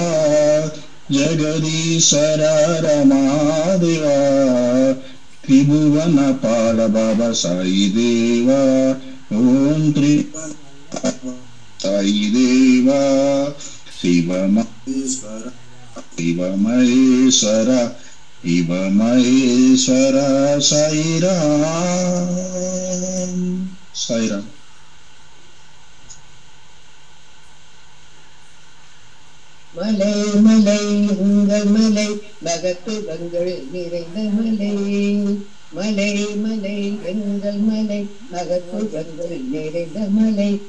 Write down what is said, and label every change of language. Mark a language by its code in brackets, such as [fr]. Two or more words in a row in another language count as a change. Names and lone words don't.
[hi] जगदीश्वर महादेवा त्रिभुवन पाल बाबा साई देवा ओम त्रिभुवन साई देवा शिव महेश्वर शिव महेश्वर शिव महेश्वर साई राम साई राम [ta] மலை மலை உங்கள் மலை மகத்துவங்கள் நிறைந்த மலை மலை மலை எங்கள் மலை மகத்துவங்கள் நிறைந்த மலை